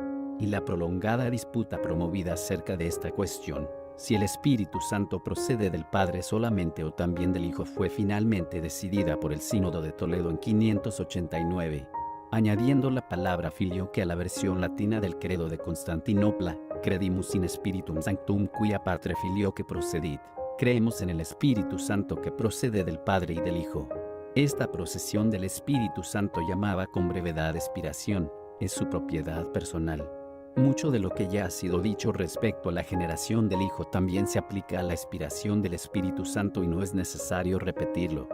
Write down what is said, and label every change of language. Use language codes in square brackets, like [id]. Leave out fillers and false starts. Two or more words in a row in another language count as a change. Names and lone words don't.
[es] Y la prolongada disputa promovida acerca de esta cuestión, si el Espíritu Santo procede del Padre solamente o también del Hijo, fue finalmente decidida por el Sínodo de Toledo en 589, añadiendo la palabra filioque a la versión latina del credo de Constantinopla, [la] credimus in spiritum sanctum quia patre filioque procedit. [es] Creemos en el Espíritu Santo que procede del Padre y del Hijo. Esta procesión del Espíritu Santo, llamada con brevedad expiración, es su propiedad personal. Mucho de lo que ya ha sido dicho respecto a la generación del Hijo también se aplica a la expiración del Espíritu Santo y no es necesario repetirlo.